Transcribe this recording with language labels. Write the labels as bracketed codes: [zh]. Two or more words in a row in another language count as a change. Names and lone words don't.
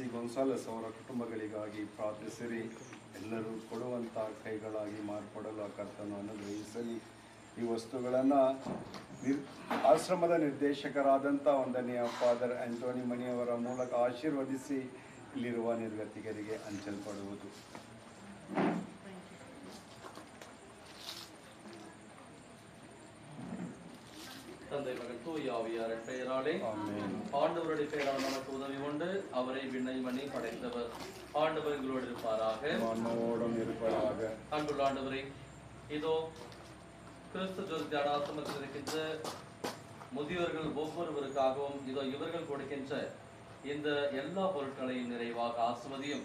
[kn] ಗೊನ್ಸಾಲಸ್ ಅವರ ಕುಟುಂಬಗಳಿಗಾಗಿ ಪ್ರಾರ್ಥಿಸಿರಿ. ಎಲ್ಲರೂ ಕೊಡುವಂಥ ಕೈಗಳಾಗಿ ಮಾರ್ಪಡಲು ಕರ್ತನು ಅನುಗ್ರಹಿಸಲಿ. ಈ ವಸ್ತುಗಳನ್ನು ಆಶ್ರಮದ ನಿರ್ದೇಶಕರಾದಂಥ ವಂದನೀಯ ಫಾದರ್ ಆಂಟೋನಿ ಮಣಿಯವರ ಮೂಲಕ ಆಶೀರ್ವದಿಸಿ ಇಲ್ಲಿರುವ ನಿರ್ಗತಿಕರಿಗೆ ಹಂಚಲ್ಪಡುವುದು. [ta] தந்தை மகன் தூய ஆவியாரின் பெயராலே ஆண்டவருடைய பெயரால் நமக்கு உதவி கொண்டு அவரை விண்ணை மணி படைத்தவர் ஆண்டவர் எங்களோடு இருப்பாராக. அன்புள்ள ஆண்டவரே, இதோ கிறிஸ்து ஜோதி தியானாசிரமத்தில் இருக்கின்ற முதியோர்கள் ஒவ்வொருவருக்காகவும் இதோ இவர்கள் கொடுக்கின்ற இந்த எல்லா பொருட்களையும் நிறைவாக ஆசிர்வதியும்.